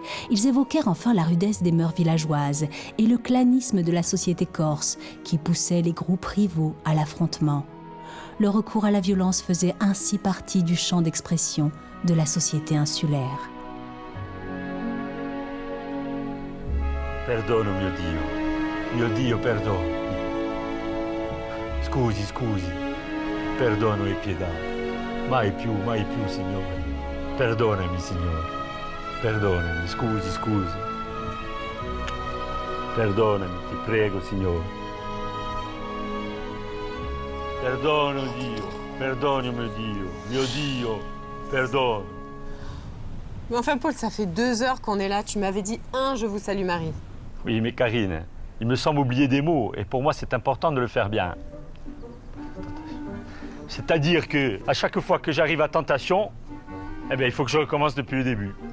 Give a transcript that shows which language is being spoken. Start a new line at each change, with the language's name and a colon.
French: Ils évoquèrent enfin la rudesse des mœurs villageoises et le clanisme de la société corse, qui poussait les groupes rivaux à l'affrontement. Le recours à la violence faisait ainsi partie du champ d'expression de la société insulaire.
Italian: Perdono mio Dio, perdono. Scusi, perdono e pietà. Mai più, Signore. Perdonami, Signore. Perdonami, scusi. Perdonami, ti prego, Signore. Perdono Dio, perdono mio Dio, perdono.
French: Mais enfin, Paul, ça fait 2 heures qu'on est là. Tu m'avais dit je vous salue Marie. Oui, mais Karine, il me semble oublier des mots, et pour moi, c'est important de le faire bien. C'est-à-dire que à chaque fois que j'arrive à tentation, eh bien, il faut que je recommence depuis le début.